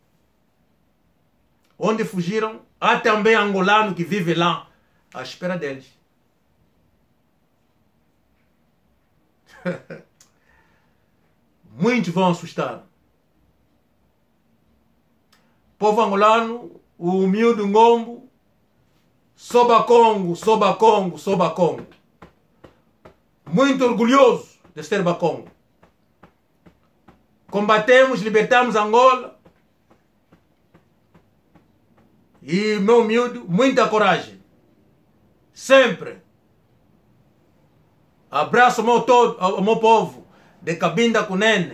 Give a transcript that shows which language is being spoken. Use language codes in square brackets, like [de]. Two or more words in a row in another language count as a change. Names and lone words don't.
[pt] Onde fugiram, há também angolano que vive lá, à espera deles. Muitos vão assustar. Povo angolano, o humilde ngombo, soba Congo, soba Congo, soba Congo. Muito orgulhoso de ser Bacongo. Combatemos, libertamos Angola. E, meu humilde, muita coragem. Sempre. Abraço ao meu povo de Cabinda Cunene.